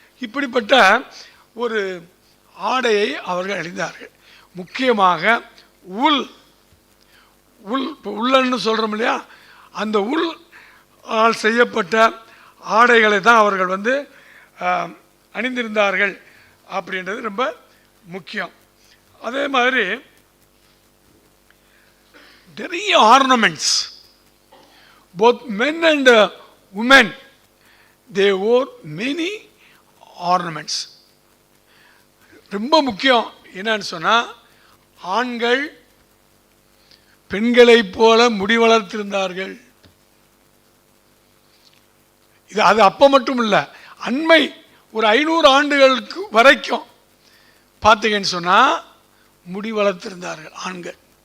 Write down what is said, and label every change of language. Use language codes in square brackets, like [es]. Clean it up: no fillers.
[ta] இப்படிப்பட்ட ஒரு ஆடையை அவர்கள் அணிந்தார்கள். முக்கியமாக உள் இப்போ உள்ளன்னு சொல்கிறோம் இல்லையா, அந்த உள் செய்யப்பட்ட ஆடைகளை தான் அவர்கள் வந்து அணிந்திருந்தார்கள் அப்படின்றது ரொம்ப முக்கியம். அதே மாதிரி நிறைய ornaments, [en] both men and women, they wore many ornaments. [ta] ரொம்ப முக்கியம் என்னன்னு சொன்னால், ஆண்கள் பெண்களைப் போல முடி வளர்த்திருந்தார்கள். இது அது அப்போ மட்டும் இல்லை, அண்மை ஒரு 500 ஆண்டுகளுக்கு வரைக்கும் பார்த்தீங்கன்னு சொன்னால் முடி வளர்த்திருந்தார்கள் ஆண்கள்.